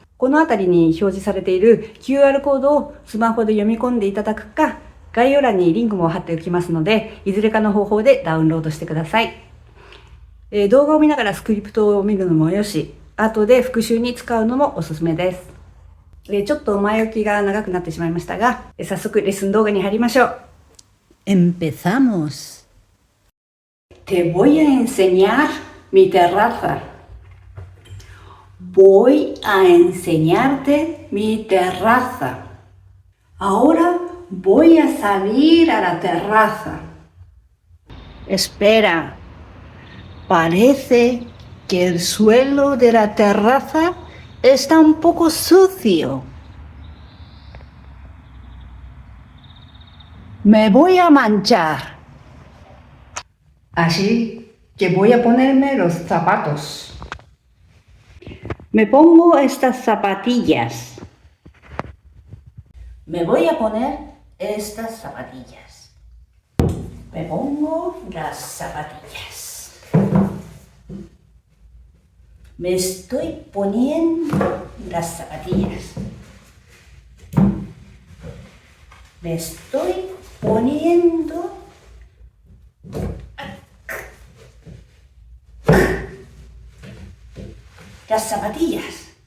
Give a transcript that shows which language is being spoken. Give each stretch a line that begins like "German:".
Japanese: この辺りに表示されている QR コードをスマホで読み込んでいただくか、概要欄にリンクも貼っておきますので、いずれかの方法でダウンロードしてください。動画を見ながらスクリプトを見るのもよし、後で復習に使うのもおすすめです。ちょっと前置きが長くなってしまいましたが、早速レッスン動画に入りましょう。
Spanish: Empezamos. Te voy a enseñar mi terraza. Voy a enseñarte mi terraza. Ahora voy a salir a la terraza. Espera. Parece que el suelo de la terraza está un poco sucio. Me voy a manchar. Así que voy a ponerme los zapatos. Me pongo estas zapatillas. Me voy a poner estas zapatillas. Me pongo las zapatillas. Me estoy poniendo las zapatillas. Me estoy poniendo las zapatillas.